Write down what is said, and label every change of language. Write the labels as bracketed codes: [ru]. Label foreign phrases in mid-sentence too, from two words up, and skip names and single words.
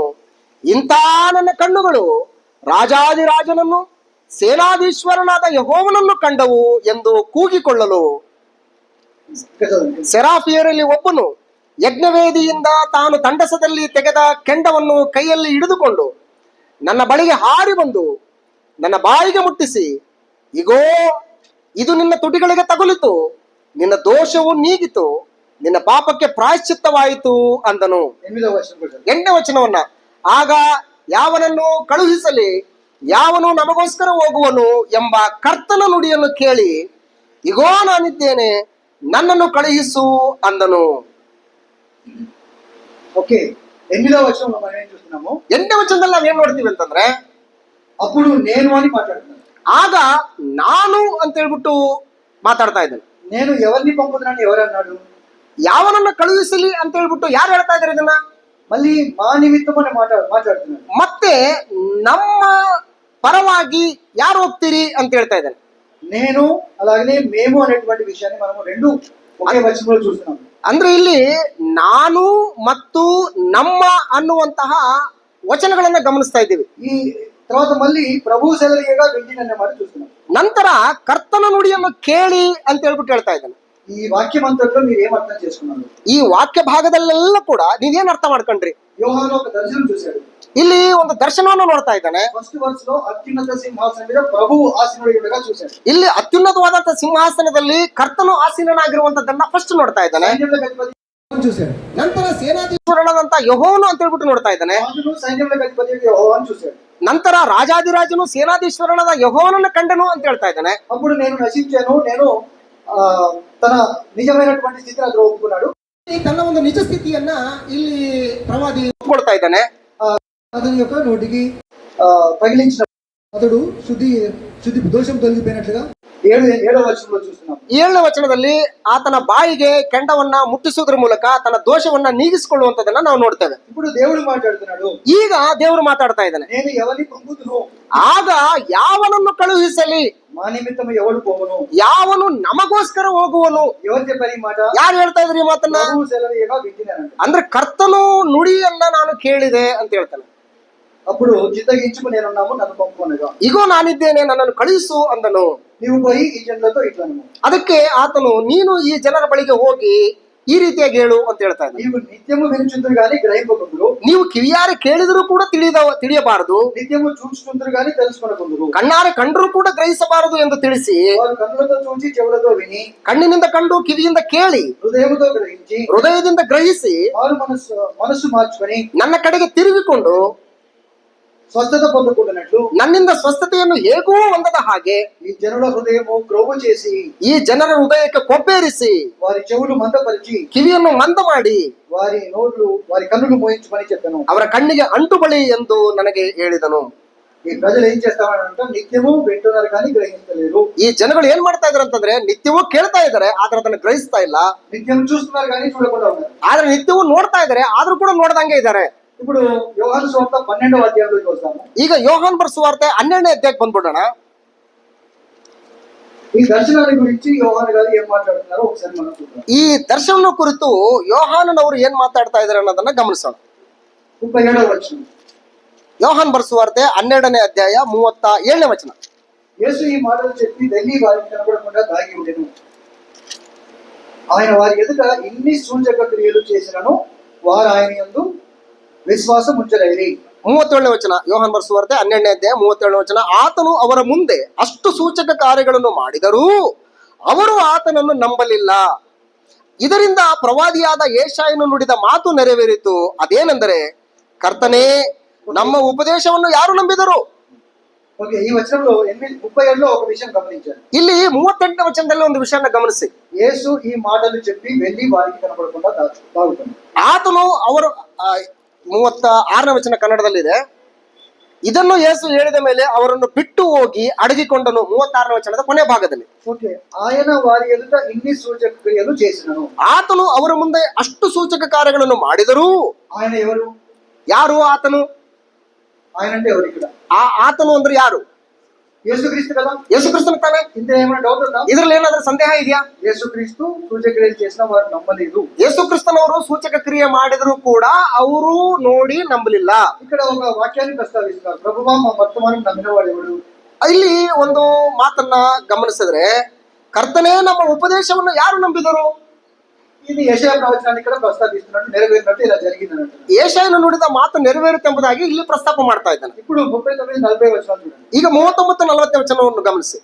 [kn] ಇಂಥ ನನ್ನ ಕಣ್ಣುಗಳು ರಾಜಾದಿರಾಜನನ್ನು, ಸೇನಾಧೀಶ್ವರನಾದ ಯೆಹೋವನನ್ನು ಕಂಡವು ಎಂದು ಕೂಗಿಕೊಳ್ಳಲು, ಸೆರಾಫಿಯರಲ್ಲಿ ಒಬ್ಬನು ಯಜ್ಞವೇದಿಯಿಂದ ತಾನು ತಂಡಸದಲ್ಲಿ ತೆಗೆದ ಕೆಂಡವನ್ನು ಕೈಯಲ್ಲಿ ಹಿಡಿದುಕೊಂಡು ನನ್ನ ಬಳಿಗೆ ಹಾರಿ ಬಂದು ನನ್ನ ಬಾಯಿಗೆ ಮುಟ್ಟಿಸಿ, ಇಗೋ, ಇದು ನಿನ್ನ ತುಟಿಗಳಿಗೆ ತಗುಲಿತು, ನಿನ್ನ ದೋಷವು ನೀಗಿತು, ನಿನ್ನ ಪಾಪಕ್ಕೆ ಪ್ರಾಯಶ್ಚಿತ್ತವಾಯಿತು ಅಂದನು. 8ನೇ ವಚನವನ್ನ, ಆಗ ಯಾವನನ್ನು ಕಳುಹಿಸಲಿ, ಯಾವನು ನಮಗೋಸ್ಕರ ಹೋಗುವನು ಎಂಬ ಕರ್ತನ ನುಡಿಯನ್ನು ಕೇಳಿ, ಇಗೋ ನಾನಿದ್ದೇನೆ, ನನ್ನನ್ನು ಕಳುಹಿಸು ಅಂದನು. [te] ఓకే, 8వ వచనంలో మనం ఏం చూస్తున్నాము? [kn] 8ನೇ ವಚನದಲ್ಲಿ ನಾವೇನ್ ನೋಡ್ತೀವಿ ಅಂತಂದ್ರೆ, [te] అప్పుడు నేను అని మాట్లాడుతున్నాను. [kn] ಆಗ ನಾನು ಅಂತ ಹೇಳ್ಬಿಟ್ಟು ಮಾತಾಡ್ತಾ ಇದ್ದಾನೆ. [te] నేను ఎవరిని పంపుతున్నాను ఎవరు అన్నాడు? [kn] ಯಾವನನ್ನ ಕಳುಹಿಸಲಿ ಅಂತ ಹೇಳ್ಬಿಟ್ಟು ಯಾರು ಹೇಳ್ತಾ ಇದ್ದಾರೆ ಇದನ್ನ? [te] మళ్ళీ మా నిమిత్తం అని మాట్లాడుతున్నాడు. [kn] ಮತ್ತೆ ನಮ್ಮ ಪರವಾಗಿ ಯಾರು ಹೋಗ್ತೀರಿ ಅಂತ ಹೇಳ್ತಾ ಇದ್ದಾನೆ. [te] నేను అలాగనే మేము అనేటువంటి విషయాన్ని మనము రెండు ఒకే వచనంలో చూస్తున్నాము. [kn] ಅಂದ್ರೆ ಇಲ್ಲಿ ನಾನು ಮತ್ತು ನಮ್ಮ ಅನ್ನುವಂತಹ ವಚನಗಳನ್ನ ಗಮನಿಸ್ತಾ ಇದ್ದೀವಿ. [te] ఈ తర్వాత మళ్ళీ ప్రభు సెలవుగా వింటిని అనే మాట చూస్తున్నాం. [kn] ನಂತರ ಕರ್ತನ ನುಡಿಯನ್ನು ಕೇಳಿ ಅಂತ ಹೇಳ್ಬಿಟ್ಟು ಹೇಳ್ತಾ ಇದ್ದಾನೆ. [te] ఈ వాక్యం అంతట్లో మీరు ఏం అర్థం చేసుకున్నారు? [kn] ಈ ವಾಕ್ಯ ಭಾಗದಲ್ಲೆಲ್ಲ ಕೂಡ ನೀವೇನ್ ಅರ್ಥ ಮಾಡ್ಕೊಂಡ್ರಿ? [te] యోహాను ఒక దర్శనం చూశాడు. [kn] ಇಲ್ಲಿ ಒಂದು ದರ್ಶನವನ್ನು ನೋಡ್ತಾ ಇದ್ದಾನೆ. [en] first verse [te] లో అత్యున్నత సింహాసనం మీద ప్రభువు ఆసీనుడై ఉండగా చూశాడు. [kn] ಇಲ್ಲಿ ಅತ್ಯುನ್ನತವಾದಂತಹ ಸಿಂಹಾಸನದಲ್ಲಿ ಕರ್ತನು ಆಸೀನನಾಗಿರುವಂತದ್ದನ್ನ ಫಸ್ಟ್ ನೋಡ್ತಾ ಇದ್ದಾನೆ. [te] సైన్యములకు అధిపతి చూశాడు. [kn] ನಂತರ ಸೇನಾಧೀಶ್ವರನಾದಂತ ಯೆಹೋವನು ಅಂತ ಹೇಳ್ಬಿಟ್ಟು ನೋಡ್ತಾ ಇದ್ದಾನೆ. [te] రాజును సైన్యములకు అధిపతి యెహోవాను చూశాడు. [kn] ನಂತರ ರಾಜಾದಿರಾಜನು ಸೇನಾಧೀಶ್ವರನಾದ ಯೆಹೋವನನ್ನು ಕಂಡನು ಅಂತ ಹೇಳ್ತಾ ಇದ್ದಾನೆ. [te] అప్పుడు నేను నశించాను, నేను తన నిజమైనటువంటి స్థితిని అతను ఒప్పుకున్నాడు. [kn] ತನ್ನ ಒಂದು ನಿಜ ಸ್ಥಿತಿಯನ್ನ ಇಲ್ಲಿ ಪ್ರವಾದಿ ಒಪ್ಪಿಕೊಳ್ತಾ ಇದ್ದಾನೆ. [te] అతని యొక్క నోటికి పగిలించిన అతడు శుద్ధి దోషం తొలగిపోయినట్లుగా 7వ వచనంలో చూస్తున్నాం. [kn] 7ನೇ ವಚನದಲ್ಲಿ ಆತನ ಬಾಯಿಗೆ ಕೆಂಡವನ್ನ ಮುಟ್ಟಿಸುವುದರ ಮೂಲಕ ತನ್ನ ದೋಷವನ್ನ ನೀಗಿಸಿಕೊಳ್ಳುವಂತದನ್ನ ನಾವು ನೋಡ್ತೇವೆ. [te] ఇప్పుడు దేవుడు మాట్లాడుతున్నాడు. [kn] ಈಗ ದೇವರು ಮಾತಾಡ್ತಾ ಇದ್ದಾನೆ. [te] నేను ఎవరిని పంపుదును? [kn] ಆಗ ಯಾವನನ್ನು ಕಳುಹಿಸಲಿ, [te] మా నిమిత్తం ఎవడు పోవును? [kn] ಯಾವನು ನಮಗೋಸ್ಕರ ಹೋಗುವನು? [te] ఎవరు చెప్పారు ఈ మాట? [kn] ಯಾರು ಹೇಳ್ತಾ ಇದ್ರಿ ಈ ಮಾತನ್ನ? [te] ప్రభువు సెలవుగా వింటినానంట. [kn] ಅಂದ್ರೆ ಕರ್ತನು ನುಡಿಯನ್ನ ನಾನು ಕೇಳಿದೆ ಅಂತ ಹೇಳ್ತಾನೆ. [te] అప్పుడు చిత్తగించుకు నేనున్నాము, నన్ను పంపుకొనగా. [kn] ಇಗೋ ನಾನಿದ್ದೇನೆ, ನನ್ನನ್ನು ಕಳುಹಿಸು ಅಂದನು. [te] నీవు పోయి ఈ జనులతో ఇట్లా అను. [kn] ಅದಕ್ಕೆ ಆತನು, ನೀನು ಈ ಜನರ ಬಳಿಗೆ ಹೋಗಿ ಈ ರೀತಿಯಾಗಿ ಹೇಳು ಅಂತ ಹೇಳ್ತಾ ಇದ್ದಾನೆ. [te] నీవు నిత్యము వినుచుందురు గాని గ్రహింపకుందురు. [kn] ನೀವು ಕಿವಿಯಾರೆ ಕೇಳಿದರೂ ಕೂಡ ತಿಳಿಯಬಾರದು, [te] నిత్యము చూచుచుందురు గాని తెలుసుకొనకుందురు. [kn] ಕಣ್ಣಾರೆ ಕಂಡರೂ ಕೂಡ ಗ್ರಹಿಸಬಾರದು ಎಂದು ತಿಳಿಸಿ, [te] వారు కన్నులతో చూచి చెవులతో విని [kn] ಕಣ್ಣಿನಿಂದ ಕಂಡು ಕಿವಿಯಿಂದ ಕೇಳಿ [te] హృదయముతో గ్రహించి [kn] ಹೃದಯದಿಂದ ಗ್ರಹಿಸಿ [te] వారు మనస్సు మార్చుకొని [kn] ನನ್ನ ಕಡೆಗೆ ತಿರುಗಿಕೊಂಡು [te] స్వస్థత పొందకుండానట్లు [kn] ನನ್ನಿಂದ ಸ್ವಸ್ಥತೆಯನ್ನು ಹೇಗೂ ಹೊಂದದ ಹಾಗೆ [te] ఈ జనుల హృదయము క్రొవ్వు చేసి [kn] ಈ ಜನರ ಹೃದಯಕ್ಕೆ ಕೊಬ್ಬೇರಿಸಿ [te] వారి చెవులు మందపరిచి [kn] ಕಿವಿಯನ್ನು ಮಂದ ಮಾಡಿ [te] వారి నోళ్ళు వారి కన్నులు మోయించమని చెప్పాను. [kn] ಅವರ ಕಣ್ಣಿಗೆ ಅಂಟು ಬಳಿ ಎಂದು ನನಗೆ ಹೇಳಿದನು. [te] ఈ ప్రజలు ఏం చేస్తామంటే నిత్యము వింటున్నారు కానీ గ్రహించలేరు. [kn] ಈ ಜನಗಳು ಏನ್ ಮಾಡ್ತಾ ಇದಾರೆ ಅಂತಂದ್ರೆ ನಿತ್ಯವೂ ಕೇಳ್ತಾ ಇದಾರೆ ಆದ್ರೆ ಅದನ್ನ ಗ್ರಹಿಸ್ತಾ ಇಲ್ಲ. [te] నిత్యం చూస్తున్నారు కానీ చూడకుండా ఉన్నారు. [kn] ಆದ್ರೆ ನಿತ್ಯವೂ ನೋಡ್ತಾ ಇದಾರೆ ಆದ್ರೂ ಕೂಡ ನೋಡ್ದಂಗೆ ಇದ್ದಾರೆ. [te] ఇప్పుడు యోహాను సువార్త 12వ అధ్యాయంలోకి వస్తాము. [kn] ಈಗ ಯೋಹಾನ್ ಬರೆಸುವಾರ್ತೆ 12ನೇ ಅಧ್ಯಾಯಕ್ಕೆ ಬಂದ್ಬಿಡೋಣ. [te] ఈ దర్శనాన్ని గురించి యోహాను గారు ఏం మాట్లాడుతున్నారో ఒకసారి మనం చూద్దాం. [kn] ಈ ದರ್ಶನ ಕುರಿತು ಯೋಹಾನನವರು ಏನ್ ಮಾತಾಡ್ತಾ ಇದಾರೆ ಅನ್ನೋದನ್ನ ಗಮನಿಸೋಣ. [te] 37వ వచనం. [kn] ಯೋಹಾನ್ ಬರೆಸುವಾರ್ತೆ 12ನೇ ಅಧ್ಯಾಯ 37ನೇ ವಚನ. [te] యేసు ఈ మాటలు చెప్పి వెళ్ళి వారికి కనబడకుండా దాగి ఉండెను. ఆయన వారి ఎదుట ఇన్ని సూచక క్రియలు చేసినను వారు ఆయన యందు విశ్వాసం ఉంచలేరి. [kn] 37ನೇ ವಚನ. ಯೋಹಾನ್ ಬರೆಸುವಾರ್ತೆ 12ನೇ ಅಧ್ಯಾಯ 37ನೇ ವಚನ. ಆತನು ಅವರ ಮುಂದೆ ಅಷ್ಟು ಸೂಚಕ ಕಾರ್ಯಗಳನ್ನು ಮಾಡಿದರೂ ಅವರು ಆತನನ್ನು ನಂಬಲಿಲ್ಲ. ಇದರಿಂದ ಪ್ರವಾದಿಯಾದ ಯೆಶಾಯನು ನುಡಿದ ಮಾತು ನೆರವೇರಿತು. ಅದೇನೆಂದರೆ, ಕರ್ತನೇ ನಮ್ಮ ಉಪದೇಶವನ್ನು ಯಾರು ನಂಬಿದರು? [te] ఓకే, ఈ వచనంలో 37లో ఒక విషయం గమనించారు. [kn] ಇಲ್ಲಿ 38ನೇ ವಚನದಲ್ಲಿ ಒಂದು ವಿಷಯನ ಗಮನಿಸಿ. [te] యేసు ఈ మాటలు చెప్పి వెళ్ళి వారికి కనబడకుండా దాగుతాడు. [kn] ಆತನು ಅವರು 36ನೇ ವಚನ ಕನ್ನಡದಲ್ಲಿದೆ. ಇದನ್ನು ಯೇಸು ಹೇಳಿದ ಮೇಲೆ ಅವರನ್ನು ಬಿಟ್ಟು ಹೋಗಿ ಅಡಗಿಕೊಂಡನು. 36ನೇ ವಚನದ ಕೊನೆ ಭಾಗದಲ್ಲಿ. [te] ఓకే, ఆయన వారి ఎదుట ఇన్ని సూచక క్రియలు చేసినను. [kn] ಆತನು ಅವರ ಮುಂದೆ ಅಷ್ಟು ಸೂಚಕ ಕಾರ್ಯಗಳನ್ನು ಮಾಡಿದರೂ [te] ఆయన ఎవరు? [kn] ಯಾರು ಆತನು? [te] ఆయన అంటే ఎవరు ఇక్కడ? [kn] ಆತನು ಅಂದ್ರೆ ಯಾರು? [te] యేసుక్రీస్తు కదా. [kn] ಯೇಸುಕ್ರಿಸ್ತನ ತಾನೆ. [te] ఇంత ఏమైనా డౌట్ ఉందా? [kn] ಇದ್ರಲ್ಲಿ ಏನಾದ್ರೂ ಸಂದೇಹ ಇದೆಯಾ? [te] యేసుక్రీస్తు సూచక క్రియలు చేసిన వారు నమ్మలేదు. [kn] ಯೇಸುಕ್ರಿಸ್ತನವರು ಸೂಚಕ ಕ್ರಿಯೆ ಮಾಡಿದ್ರು ಕೂಡ ಅವರು ನೋಡಿ ನಂಬಲಿಲ್ಲ. [te] ఇక్కడ ఒక వాక్యాన్ని ప్రస్తావిస్తున్నారు. ప్రభువా మా వర్తమానం నమ్మిన వాడు ఎవడు? [kn] ಇಲ್ಲಿ ಒಂದು ಮಾತನ್ನ ಗಮನಿಸಿದ್ರೆ, ಕರ್ತನೇ ನಮ್ಮ ಉಪದೇಶವನ್ನು ಯಾರು ನಂಬಿದರು? [te] ఇది యెషయా ప్రవచనాన్ని ఇక్కడ ప్రస్తావిస్తున్నట్టు నెరవేరినట్టు ఇలా జరిగిందని అంటారు. [kn] ಯೆಶಾಯನು ನುಡಿದ ಮಾತು ನೆರವೇರುತ್ತೆಂಬುದಾಗಿ ಇಲ್ಲಿ ಪ್ರಸ್ತಾಪ ಮಾಡ್ತಾ ಇದ್ದಾನೆ. [te] ఇప్పుడు 39-40 వచనాలు చూడండి. [kn] ಈಗ 39-40 ವಚನವನ್ನು ಗಮನಿಸಿ.